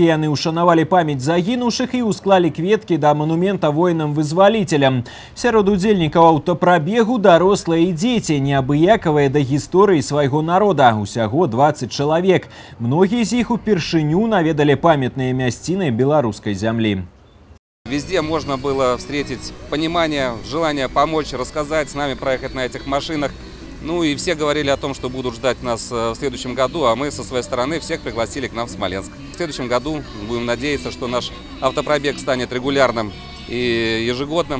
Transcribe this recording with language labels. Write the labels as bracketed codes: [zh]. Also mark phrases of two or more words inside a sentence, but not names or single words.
[be] Яны ўшанавалі памяць загінуўшых і ўсклалі кветкі да манумента воінам-вызваліцелям. Сярод удзельнікаў аўтапрабегу дарослыя і дзеці, неабыякавыя да гісторыі свайго народа. Усяго 20 чалавек. Многія з іх упершыню наведалі памятныя мясціны беларускай зямлі. [ru] Везде можно было встретить понимание, желание помочь, рассказать, с нами проехать на этих машинах. Ну и все говорили о том, что будут ждать нас в следующем году, а мы со своей стороны всех пригласили к нам в Смоленск. В следующем году будем надеяться, что наш автопробег станет регулярным и ежегодным.